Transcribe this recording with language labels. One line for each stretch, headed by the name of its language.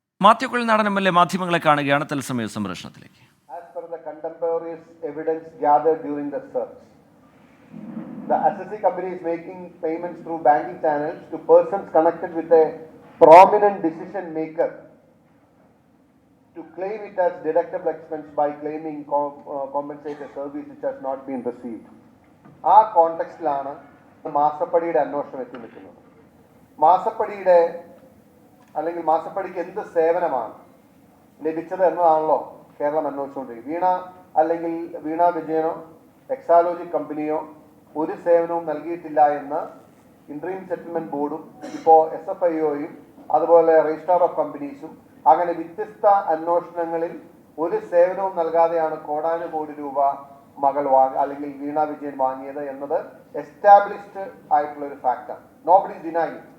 Malayalam: Mathew Kuzhalnadan MLA മാധ്യമങ്ങളെ കാണുകയാണ് തത്സമയ സംപ്രേഷണത്തിലേക്ക്.
English: As per the contemporaneous evidence gathered during the search, the assessee company is making payments through banking channels to persons connected with a prominent decision maker to claim it as deductible expense by claiming compensate a service which has not been received.
Malayalam: ആ കോണ്ടെക്സ്റ്റിലാണ് മാസപ്പടിയുടെ അന്വേഷണം എത്തി നിൽക്കുന്നത്. മാസപ്പടിയുടെ അല്ലെങ്കിൽ മാസപ്പടിക്ക് എന്ത് സേവനമാണ് ലഭിച്ചത് എന്നതാണല്ലോ കേരളം അന്വേഷിച്ചുകൊണ്ടിരിക്കുന്നത്. അല്ലെങ്കിൽ വീണ വിജയനോ എക്സാലോജി കമ്പനിയോ ഒരു സേവനവും നൽകിയിട്ടില്ല എന്ന് ഇൻട്രീം സെറ്റിൽമെന്റ് ബോർഡും ഇപ്പോൾ SFIOയും അതുപോലെ രജിസ്ട്രാർ ഓഫ് കമ്പനീസും അങ്ങനെ വ്യത്യസ്ത അന്വേഷണങ്ങളിൽ ഒരു സേവനവും നൽകാതെയാണ് കോടാനുകോടി രൂപ മകൾ അല്ലെങ്കിൽ വീണ വിജയൻ വാങ്ങിയത് എന്നത് എസ്റ്റാബ്ലിഷ്ഡ് ആയിട്ടുള്ള ഒരു ഫാക്റ്റാണ്.
English: Nobody deny.